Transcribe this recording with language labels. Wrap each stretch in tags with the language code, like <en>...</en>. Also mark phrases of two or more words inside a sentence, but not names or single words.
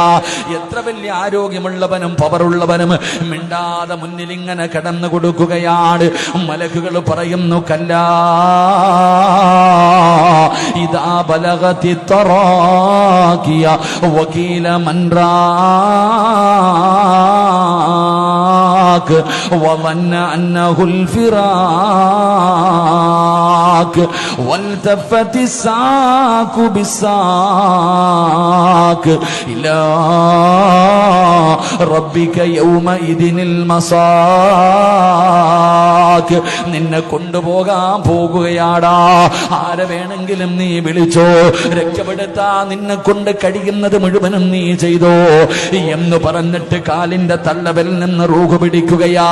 <ml>എത്ര വലിയ ആരോഗ്യമുള്ളവനും പവറുള്ളവനും മിണ്ടാതെ മുന്നിൽ ഇങ്ങനെ കടന്നു കൊടുക്കുകയാണ്. മലക്കുകൾ പറയുന്നു,</ml> <ar>كلا إذا بلغت التراقي وقيل من റാഖ് വظن أنه الفراق والتفت الساق بالساق إلى ربك يومئذ المساق.</ar> <ml>നിന്നെ കൊണ്ടുപോകാൻ പോകുകയാടാ. ആരെ വേണമെങ്കിലും നീ വിളിച്ചോ, രക്ഷപ്പെടുത്താ നിന്നെ കൊണ്ട് കഴിയുന്നത് മുഴുവനും നീ ചെയ്തോ എന്ന് പറഞ്ഞിട്ട് കാലിന്റെ തള്ളവിൽ നിന്ന് റൂഹ് പിടിക്കുകയാ.</ml>